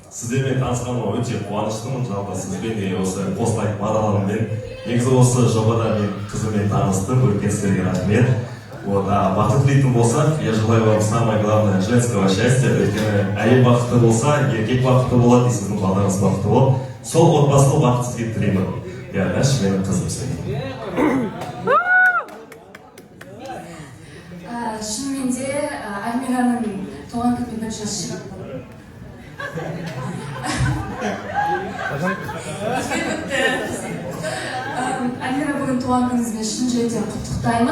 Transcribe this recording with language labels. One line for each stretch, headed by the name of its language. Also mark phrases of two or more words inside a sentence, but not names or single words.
Kazakh: сіздермен танысқаныма өте қуаныштымын. Жалпы сізбен осы қосылайық бағдарламамен негізі осы жобада мен қызыммен таныстым. Үлкен сіздерге рахмет. Вот, а бақыт тілейтін болсақ,
Russian: я желаю вам самое главное женского счастья.
Kazakh: Өйткені әйел бақытты болса, еркек бақытты болады, сіздің балдарыңыз бақытты болады. Сол отбасылы бақыт сізге тілеймін. Я наш менің қызым сізге. Шынымен де Альмираның туған күніне бір жас шығып Альмира, бүгін туған күніңізбен шын жүректен құттықтаймын.